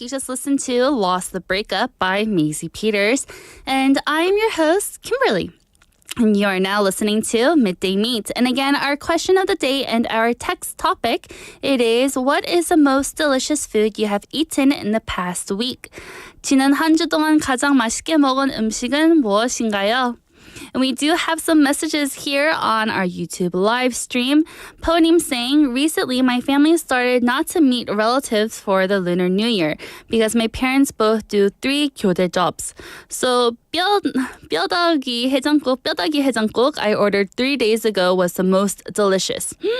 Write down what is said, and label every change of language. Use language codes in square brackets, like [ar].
[en] You just listened to Lost the Breakup by Maisie Peters. And I am your host, Kimberly. And you are now listening to Midday Mate. And again, our question of the day and our text topic, it is, what is the most delicious food you have eaten in the past week? [ko] 지난 한 주 동안 가장 맛있게 먹은 음식은 무엇인가요? [en] And we do have some messages here on our YouTube live stream. Ponim saying, recently my family started not to meet relatives for the Lunar New Year because my parents both do 3 교대 jobs. So 뼈다귀 해장국 I ordered 3 days ago was the most delicious.